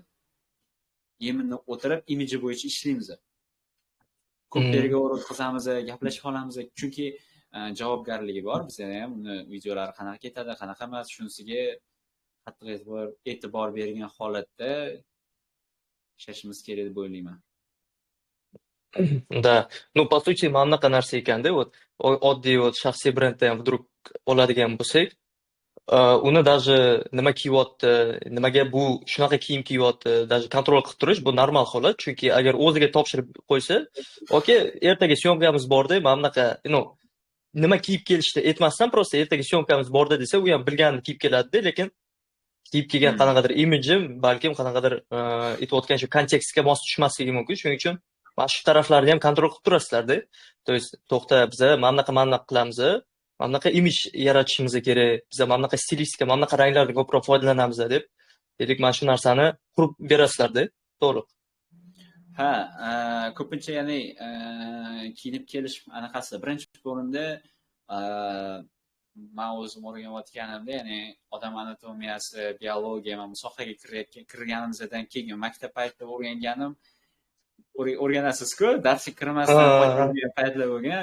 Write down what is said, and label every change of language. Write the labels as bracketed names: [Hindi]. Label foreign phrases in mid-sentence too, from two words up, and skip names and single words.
[Uzbek] Yeminni o'tirib, imiji bo'yicha ishlaymiz. Ko'p yerga o'tkazamiz, gaplashib qolamiz, chunki javobgarligi bor. Bizda ham uni videolari qanaqa ketadi, qanaqa emas, shunisiga qattiq e'tibor bergan holatda ishlashimiz kerak deb o'ylayman. [Russian] Да. По сути, [Uzbek] mana bunaqa narsa ekanda, oddiy shaxsiy brendda ham vdруг oladigan bo'lsak, uni даже nima kiyyapti, nimaga bu shunaqa kiyim kiyyapti, даже kontrol qilib turish bu normal holat, chunki agar o'ziga topshirib qo'ysa, okey, ertaga syomkamiz borda, mana bunaqa, nima kiyib kelishdi aytmasdan, просто ertaga syomkamiz borda desa, u ham bilganini kiyib keladi-da, lekin kiyib kelgan qanaqadir imiji, balkim qanaqadir aytayotgan shu kontekstga mos tushmasligi mumkin. Shuning uchun mana shu taraflarni ham kontrol qilib turasizlar-da. [Russian] То есть, [Uzbek] to'xta, biz mana bunaqa qilamiz, mana bunaqa imij yaratishimiz kerak, biz mana bunaqa stilistika, mana bunaqa ranglardan ko'proq foydalanamiz deb, dedik, mana shu narsani qurib berasizlar-da. To'g'ri. Ha, ko'pincha ya'ni kiyinib kelish anaqasi birinchi o'rinda men o'zim o'rganayotganimda, ya'ni odam anatomiyasi, biologiya, mana bu sohaga kirganimizdan keyin maktab paytida o'rganasiz-ku, darsga kirmasdan qo'ygan paytlar bo'lgan.